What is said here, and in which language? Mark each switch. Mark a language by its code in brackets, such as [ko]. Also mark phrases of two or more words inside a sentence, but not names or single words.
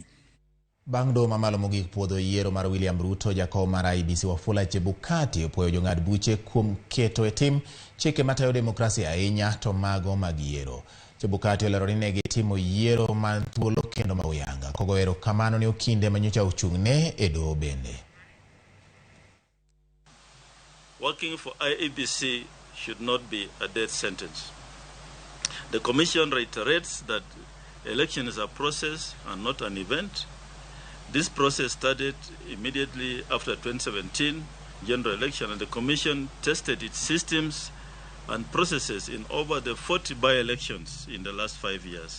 [luo] Bang' doho mamalo mogik puodho yiero mar William Ruto, jakom mar IEBC Wafula Chebukati opwoyo jong'ad buche kuom keto e tim chike matayo demokrasia ahinya to mago mag yiero. Chebukati olero ni ne gitimo yiero man thuolo kendo ma uyanga, kogo erokamano ni okinde manyocha ochung'ne e doho bende. [en] Working for IEBC should not be a death sentence. The Commission reiterates that elections are a process and not an event. This process started immediately after 2017 general election, and the Commission tested its systems and processes in over the 40 by-elections in the last 5 years.